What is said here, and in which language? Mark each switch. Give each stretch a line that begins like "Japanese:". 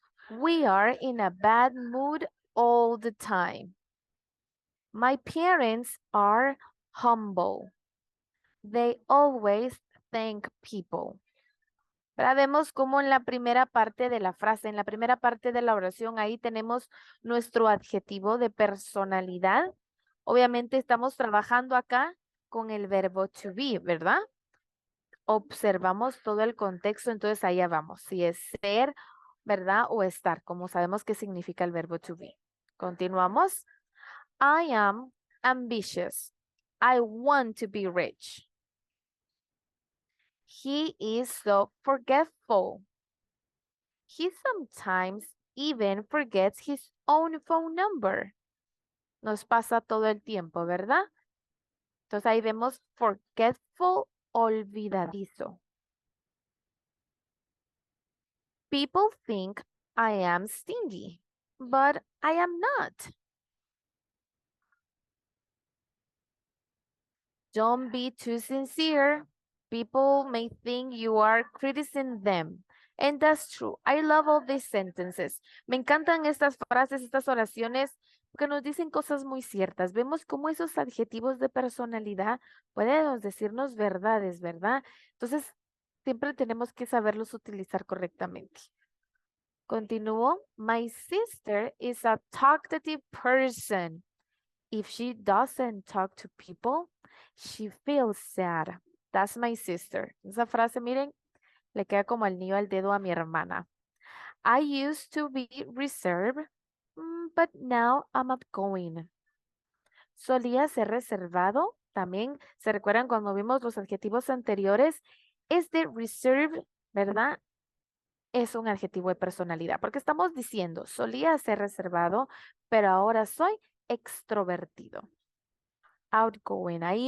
English: We are in a bad mood all the time. My parents are humble. They always thank people.
Spanish: Pero vemos cómo en la primera parte de la frase, en la primera parte de la oración, ahí tenemos nuestro adjetivo de personalidad. Obviamente estamos trabajando acá con el verbo to be, ¿verdad? Observamos todo el contexto, entonces allá vamos. Si es ser, ¿verdad? O estar, como sabemos qué significa el verbo to be. Continuamos.
English: I am ambitious. I want to be rich. He is so forgetful. He sometimes even forgets his own phone number.
Spanish: Nos pasa todo el tiempo, ¿verdad? Entonces ahí vemos forgetful, olvidadizo.
English: People think I am stingy, but I am not. Don't be too sincere. People may think you are criticizing them. And that's true. I love all these sentences.
Spanish: Me encantan estas frases, estas oraciones, porque nos dicen cosas muy ciertas. Vemos cómo esos adjetivos de personalidad pueden decirnos verdades, ¿verdad? Entonces, siempre tenemos que saberlos utilizar correctamente. Continúo.
English: My sister is a talkative person. If she doesn't talk to people, she feels sad. That's my sister.
Spanish: Esa frase, miren, le queda como el anillo al dedo a mi hermana.
English: I used to be reserved, but now I'm outgoing.
Spanish: Solía ser reservado. También, ¿se recuerdan cuando vimos los adjetivos anteriores? Este reserved, ¿verdad? Es un adjetivo de personalidad, porque estamos diciendo, solía ser reservado, pero ahora soy extrovertido. Outgoing.